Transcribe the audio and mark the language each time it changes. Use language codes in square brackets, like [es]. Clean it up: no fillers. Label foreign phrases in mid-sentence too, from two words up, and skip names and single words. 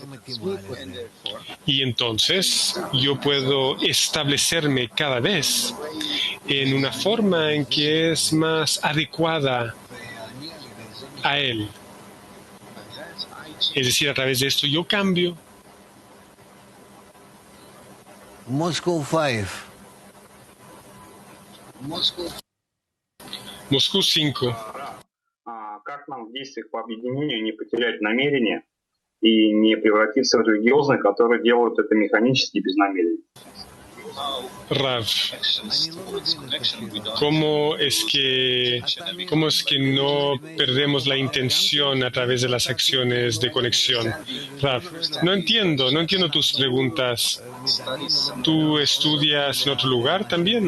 [es] Y entonces yo puedo establecerme cada vez en una forma en que es más adecuada a Él. Es decir, a través de esto yo cambio. Moscow 5. Moscú 5. [ru] Как нам в действиях по объединению не потерять намерение и не превратиться в религиозных, которые делают это механически без намерения? [es] Rav, ¿cómo es que no perdemos la intención a través de las acciones de conexión? Rav, no entiendo tus preguntas. ¿Tú estudias en otro lugar también?